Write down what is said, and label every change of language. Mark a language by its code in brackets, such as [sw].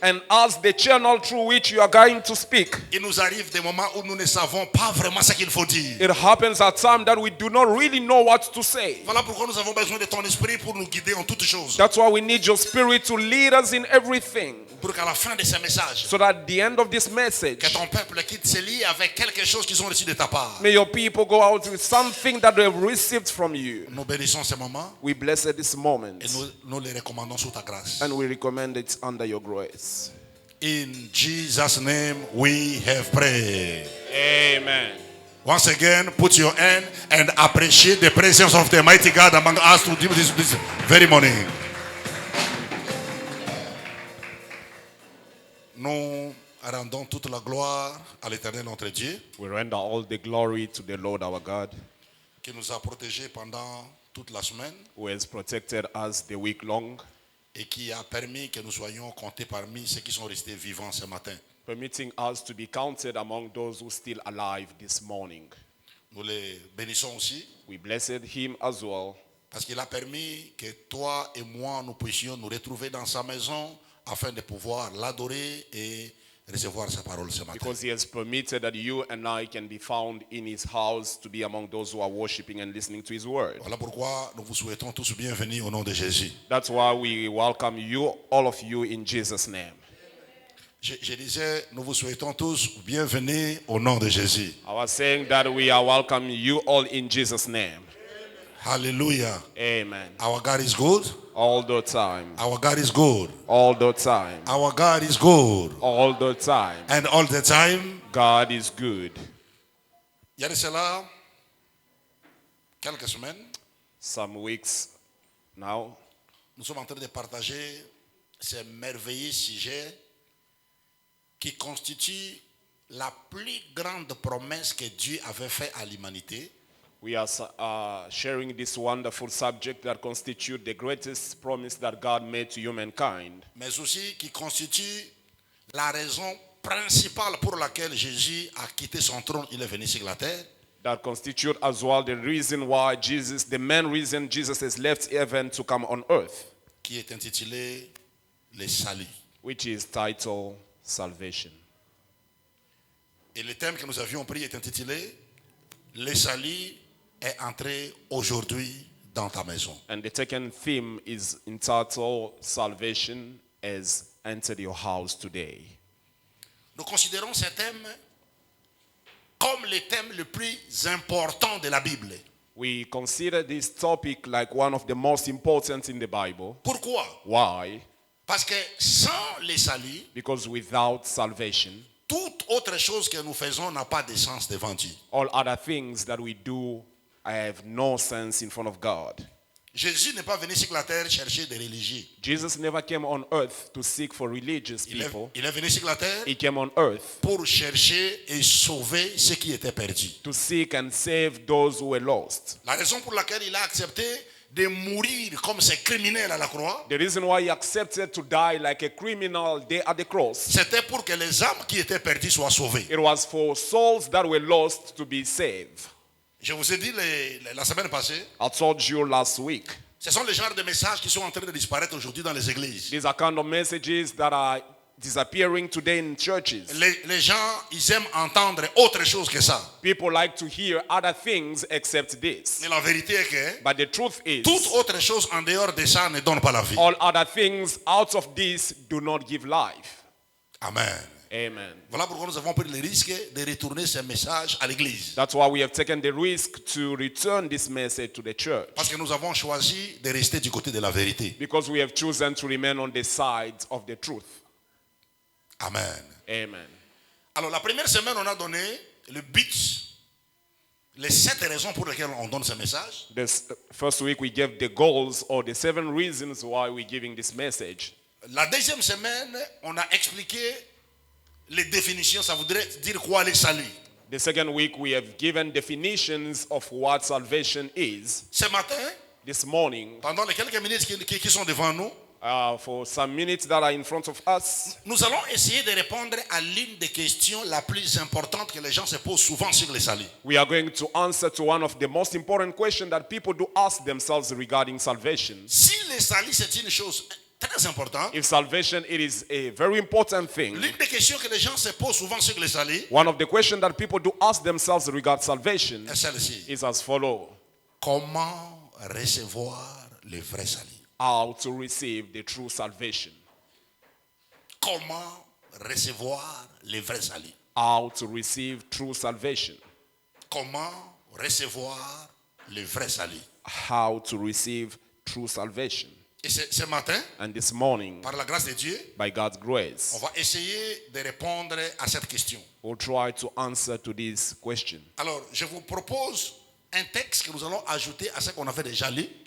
[en] And as the channel through which you are going to speak, [fr] il nous arrive des moments où nous ne savons pas vraiment ce qu'il faut dire. [en] it happens at times that we do not really know what to say. [fr] Voilà pourquoi nous avons besoin de ton Esprit pour nous guider en toutes choses. [en] That's why we need your Spirit to lead us in everything. [fr] Pour qu'à la fin de ce message, [en] So that at the end of this message, [fr] que ton peuple quitte ce lit avec quelque chose qu'ils ont reçu de ta part. [en] may your people go out with something that they have received from you. [fr] Nous bénissons ce moment [en] We bless this moment [fr] et nous les recommandons sous ta grâce. [en] and we recommend it under your grace. In Jesus' name we have prayed. Amen. Once again, put your hand and appreciate the presence of the mighty God among us to do this very morning. [fr] Nous rendons toute la gloire à l'Éternel notre Dieu, [en] We render all the glory to the Lord our God, [fr] qui nous a protégés pendant toute la semaine [en] who has protected us the week long, [fr] et qui a permis que nous soyons comptés parmi ceux qui sont restés vivants ce matin. [en] permitting us to be counted among those who are still alive this morning. [fr] Nous les bénissons aussi [en] We blessed him as well [fr] parce qu'il a permis que toi et moi, nous puissions nous retrouver dans sa maison afin de pouvoir l'adorer et recevoir sa parole ce matin. [en] because he has permitted that you and I can be found in his house to be among those who are worshiping and listening to his word. [fr] Voilà pourquoi nous vous souhaitons tous bienvenue au nom de Jésus. [en] That's why we welcome you, all of you, in Jesus' name. [fr] Je disais, nous vous souhaitons tous bienvenue au nom de Jésus. [en] I was saying that we are welcoming you all in Jesus' name. Hallelujah. Amen. Our God is good. All the time. Our God is good. All the time. Our God is good. All the time. And all the time. God is good. [fr] Il y a de cela quelques semaines, [en] Some weeks now, [fr] nous sommes en train de partager ces merveilleux sujets qui constituent la plus grande promesse que Dieu avait faite à l'humanité. [en] we are sharing this wonderful subject that constitutes the greatest promise that God made to humankind, [fr] Mais aussi qui constitue la raison principale pour laquelle Jésus a quitté son trône, il est venu sur la terre. [en] that constitute as well the reason why Jesus, the main reason Jesus has left heaven to come on earth, [fr] Qui est intitulé le salut. [en] which is titled Salvation. [fr] Et le thème que nous avions pris est intitulé le salut est entré aujourd'hui dans ta maison. [en] And the second theme is entitled Salvation has entered your house today. [fr] Nous considérons ce thème comme le thème le plus important de la Bible. [en] We consider this topic like one of the most important in the Bible. [fr] Pourquoi? [en] Why? [fr] Parce que sans le salut, [en] Because without salvation, [fr] toute autre chose que nous faisons n'a pas de sens devant Dieu. [en] all other things that we do have no sense in front of God. [fr] Jésus n'est pas venu sur la terre chercher des religieux. [en] Jesus never came on earth to seek for religious people. [fr] Il est venu sur la terre [en] He came on earth [fr] pour chercher et sauver ceux qui étaient perdus. [en] to seek and save those who were lost. [fr] La raison pour laquelle il a accepté de mourir comme ces criminels à la croix, [en] The reason why he accepted to die like a criminal there at the cross, [fr] c'était pour que les âmes qui étaient perdues soient sauvées. [en] it was for souls that were lost to be saved. [fr] Je vous ai dit la semaine passée, [en] I told you last week, [fr] ce sont les genres de messages qui sont en train de disparaître aujourd'hui dans les églises. [en] these are kind of messages that are disappearing today in churches. [fr] Les gens, ils aiment entendre autre chose que ça. [en] People like to hear other things except this. [fr] Mais la vérité est que [en] But the truth is, [fr] toute autre chose en dehors de ça ne donne pas la vie. [en] all other things out of this do not give life. Amen. Amen. [fr] Voilà pourquoi nous avons pris le risque de retourner ce message à l'église. [en] That's why we have taken the risk to return this message to the church. [fr] Parce que nous avons choisi de rester du côté de la vérité. [en] Because we have chosen to remain on the side of the truth. Amen. Amen. [fr] Alors la première semaine, on a donné le but, les 7 raisons pour lesquelles on donne ce message. [en] This first week we gave the goals or the 7 reasons why we're giving this message. [fr] La deuxième semaine, on a expliqué les définitions, ça voudrait dire quoi le salut. [en] The second week we have given definitions of what salvation is. [fr] Ce matin, [en] This morning, [fr] pendant les quelques minutes qui sont devant nous, [en] for some minutes that are in front of us, [fr] nous allons essayer de répondre à l'une des questions la plus importante que les gens se posent souvent sur le salut. [en] we are going to answer to one of the most important questions that people do ask themselves regarding salvation. [fr] Si le salut c'est une chose très importante, [en] If salvation, it is a very important thing. [fr] l'une des questions que les gens se posent souvent sur le salut [en] One of the questions that people do ask themselves regarding salvation [fr] est celle-ci. [en] is as follows: [fr] Comment recevoir le vrai salut? [en] how to receive the true salvation. [fr] Comment recevoir le vrai salut? [en] How to receive true salvation. [fr] Comment recevoir le vrai salut? [en] How to receive true salvation. [fr] Et ce matin, [en] And this morning, [fr] par la grâce de Dieu, [en] by God's [fr] on [en] grace, [fr] va essayer de répondre à cette question. [en] we'll try to answer to this question. [fr] Alors, je vous propose un texte que nous allons ajouter à ce qu'on avait déjà lu.